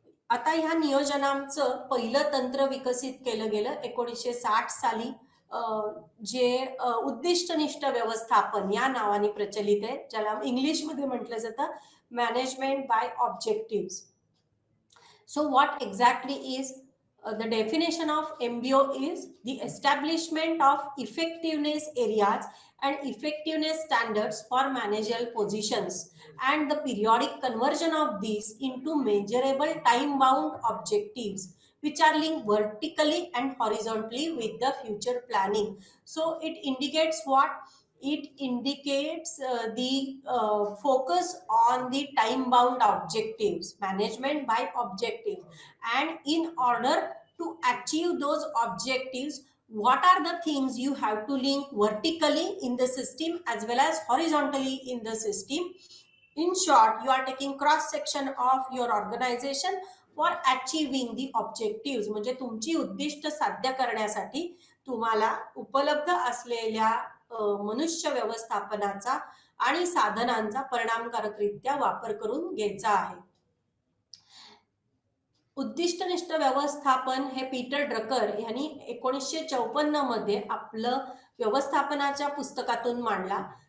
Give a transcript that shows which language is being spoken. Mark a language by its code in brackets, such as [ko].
[mr] आता ह्या नियोजनाचं पहिलं तंत्र विकसित केलं गेलं 1960 साली, जे उद्दिष्टनिष्ठ व्यवस्थापन या नावाने प्रचलित आहे, ज्याला इंग्लिशमध्ये म्हटलं जातं management bye objectives. [en] So what exactly is the definition of MBO is the establishment of effectiveness areas and effectiveness standards for managerial positions and the periodic conversion of these into measurable time-bound objectives which are linked vertically and horizontally with the future planning. So it indicates what? It indicates the focus on the time-bound objectives, management by objectives, and in order to achieve those objectives, what are the things you have to link vertically in the system as well as horizontally in the system. In short, you are taking cross section of your organization for achieving the objectives. [mr] म्हणजे तुमची उद्दिष्ट साध्य करण्यासाठी तुम्हाला उपलब्ध असलेल्या मनुष्य व्यवस्थापनाचा आणि साधनांचा परिणामकारकरित्या वापर करून घ्यायचा आहे. उद्दिष्टनिष्ठ व्यवस्थापन हे पीटर ड्रकर यांनी 1954 मध्ये आपलं व्यवस्थापनाच्या पुस्तकातून मांडला.